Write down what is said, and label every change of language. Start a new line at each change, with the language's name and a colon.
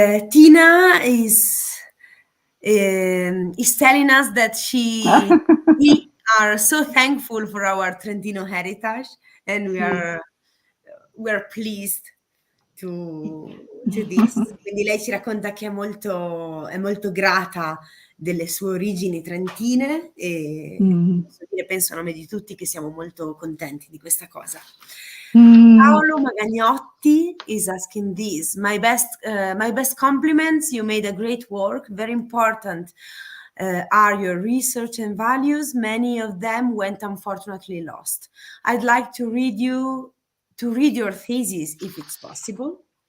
English: Tina is telling us that we are so thankful for our Trentino heritage, and we're pleased to this.
Italian: Quindi lei ci racconta che è molto grata delle sue origini trentine e penso a nome di tutti che siamo molto contenti di questa cosa.
English: Paolo Magagnotti is asking this. My best compliments. You made a great work. Very important are your research and values. Many of them went unfortunately lost. I'd like to read your thesis if it's possible.